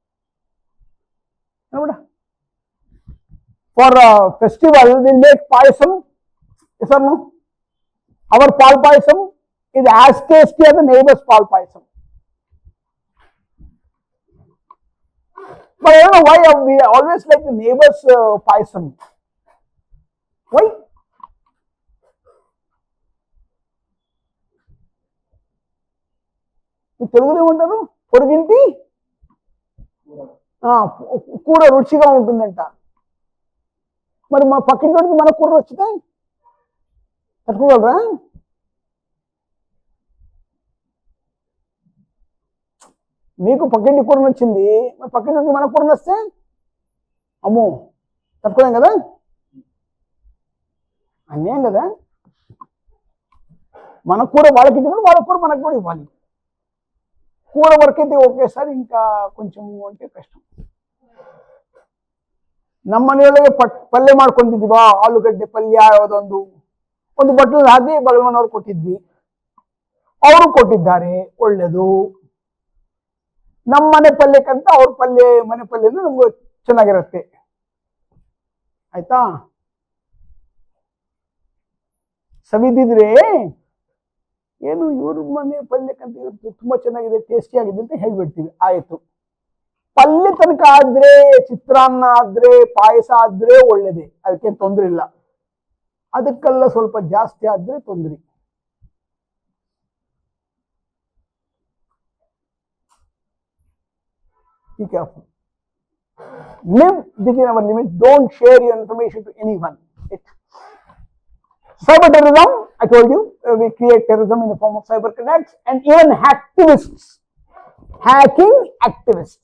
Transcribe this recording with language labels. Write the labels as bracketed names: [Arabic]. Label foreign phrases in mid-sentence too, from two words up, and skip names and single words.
[English] For a festival, we'll make payasam. Yes or no? Our pal payasam is as tasty as the neighbor's pal payasam. But I don't know why we always like the neighbor's payasam. Why? [Telugu] తెలుగులో ఏమంటారు పొరుగింటి కూర రుచిగా ఉంటుందంట. మరి మా పక్కింటికి మన కూర వచ్చితే తట్టుకోగలరా? మీకు పక్కింటి కూర నచ్చింది, మరి పక్కింటికి మన కూర నచ్చితే అమ్మో తట్టుకోలేం కదా, అన్యాయం కదా. మన కూర వాళ్ళకి ఇచ్చినప్పుడు వాళ్ళ కూర మనకు కూడా ఇవ్వాలి. కూర వరకైతే ఒకేసారి ఇంకా కొంచెం అంటే కష్టం. [Kannada] ನಮ್ಮ ಮನೆಯೊಳಗೆ ಪಲ್ಯ ಮಾಡ್ಕೊಂಡಿದ್ವಾ, ಆಲೂಗಡ್ಡೆ ಪಲ್ಯ ಯಾವುದೊಂದು ಒಂದು ಬಟ್ಟಲು ಹಾಕಿ ಬಗಲ್ಮನವ್ರು ಕೊಟ್ಟಿದ್ವಿ, ಅವರು ಕೊಟ್ಟಿದ್ದಾರೆ, ಒಳ್ಳೇದು. ನಮ್ಮ ಮನೆ ಪಲ್ಯಕ್ಕಂತ ಅವ್ರ ಪಲ್ಯ ಮನೆ ಪಲ್ಯ ನಮ್ಗೆ ಚೆನ್ನಾಗಿರುತ್ತೆ. ಆಯ್ತಾ? ಸವಿದಿದ್ರೆ ಏನು ಇವ್ರ ಮನೆ ಪಲ್ಯಕ್ಕಂತ ಇವ್ರು ತುಂಬಾ ಚೆನ್ನಾಗಿದೆ, ಟೇಸ್ಟಿ ಆಗಿದೆ ಅಂತ ಹೇಳ್ಬಿಡ್ತೀವಿ. ಆಯ್ತು, ಪಲ್ಯ ತನಕ ಆದ್ರೆ, ಚಿತ್ರಾನ್ನ ಆದ್ರೆ, ಪಾಯಸ ಆದ್ರೆ ಒಳ್ಳೇದೇ, ಅದಕ್ಕೆ ತೊಂದರೆ ಇಲ್ಲ. ಅದಕ್ಕೆಲ್ಲ ಸ್ವಲ್ಪ ಜಾಸ್ತಿ ಆದ್ರೆ ತೊಂದರೆ. [English] Be careful. Live within our limits. Don't share your information to anyone. Cyber terrorism, I told you, we create terrorism in the form of cyber attacks, and even hacktivists, hacking activists.